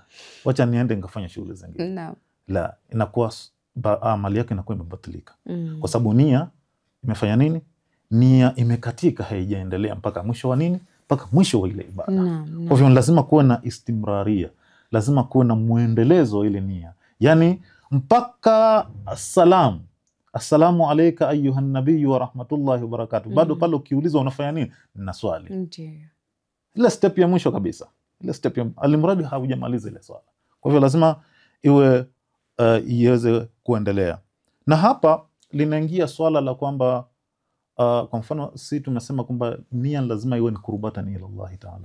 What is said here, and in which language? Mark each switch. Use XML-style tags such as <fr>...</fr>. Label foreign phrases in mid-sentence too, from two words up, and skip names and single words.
<sw>Wacha niende nikafanya shughuli zingine. La, inakuwa amali yake inakuwa imebatilika. Kwa sababu nia imefanya nini? Nia imekatika, haijaendelea mpaka mwisho wa nini? Mpaka mwisho wa ile ibada. Kwa hivyo lazima kuwe na istimraria, lazima kuwe na muendelezo ile nia. Yani mpaka</sw> <ar>السلام عليك أيها النبي ورحمة الله وبركاته.</ar> <sw>Bado pale ukiulizwa unafanya nini? Na swali. Ile step ya mwisho kabisa. Ile step ya alimradi haujamaliza ile swala. Kwa hivyo lazima iwe iweze kuendelea. Na hapa linaingia swala la kwamba kwa mfano si tumesema kwamba nia lazima iwe ni</sw> <ar>قربة إلى الله تعالى.</ar>